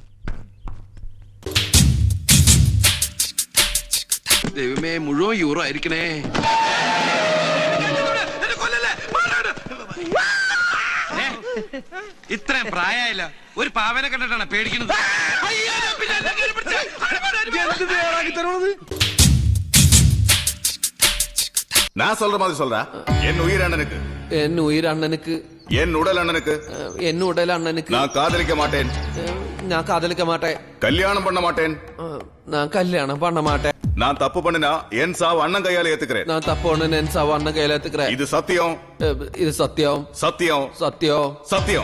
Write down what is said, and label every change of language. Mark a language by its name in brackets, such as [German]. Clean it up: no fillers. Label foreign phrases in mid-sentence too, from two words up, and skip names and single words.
[Malayalam] ദൈവമേ, മുഴുവൻ യൂറോ ആയിരിക്കണേ. ഇത്രയും പ്രായമായില്ല, ഒരു പാവനെ കണ്ടിട്ടാണ് പേടിക്കുന്നത്. [Tamil] நான் சொல்ற மாதிரி சொல்றா. என் உயிர் அண்ணனுக்கு, என் உயர் அண்ணனுக்கு, என் உடல் அண்ணனுக்கு, என் உடல் அண்ணனுக்கு. நான் காதலிக்க மாட்டேன், ஞான் காதலிக்க மாட்டே, கல்யாணம் பண்ண மாட்டேன். ஞான் கல்யாணம் பண்ண மாட்டே. நான் தப்பு பண்ணினா என் சாவு அண்ணன் கையால ஏத்துக்கிறேன். ஞான் தப்போண் என் சவ அண்ண கய்யிலெத்திக்கறே. இது சத்தியம், இது சத்தியம், சத்தியம், സത്യം, சத்தியம்.